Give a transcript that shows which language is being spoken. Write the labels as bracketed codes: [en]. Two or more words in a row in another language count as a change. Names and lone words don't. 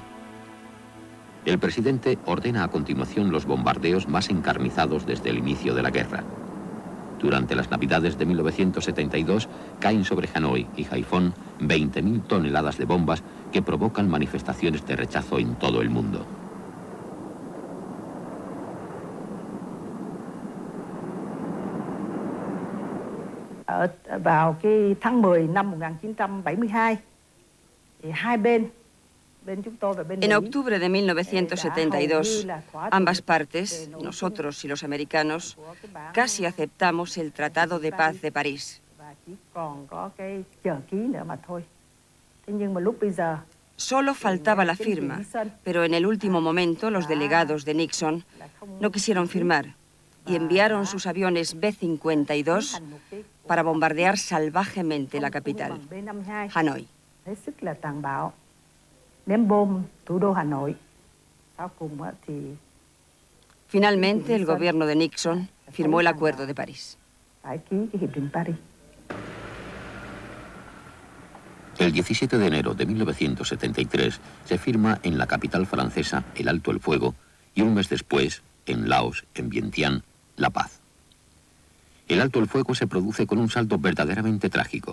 [es] El presidente ordena a continuación los bombardeos más encarnizados desde el inicio de la guerra. Durante las Navidades de 1972 caen sobre Hanoi y Haiphong 20.000 toneladas de bombas que provocan manifestaciones de rechazo en todo el mundo. [vi] Vào cái tháng 10 năm 1972 thì hai bên chúng tôi và bên Mỹ. [es] En octubre de 1972, ambas partes, nosotros y los americanos, casi aceptamos el Tratado de Paz de París. [vi] Chỉ còn có cái chờ ký nữa mà thôi. Thế nhưng mà lúc bây giờ [es] Solo faltaba la firma, pero en el último momento los delegados de Nixon no quisieron firmar y enviaron sus aviones B-52 para bombardear salvajemente la capital, Hanoi. [vi] hết sức là tàn bạo, ném bom thủ đô Hà Nội. Sau cùng thì [es] Finalmente, el gobierno de Nixon firmó el Acuerdo de París. [vi] phải ký cái hiệp định Paris. [es] El 17 de enero de 1973 se firma en la capital francesa el alto el fuego y un mes después, en Laos, en Vientiane, la paz. El alto el fuego se produce con un saldo verdaderamente trágico.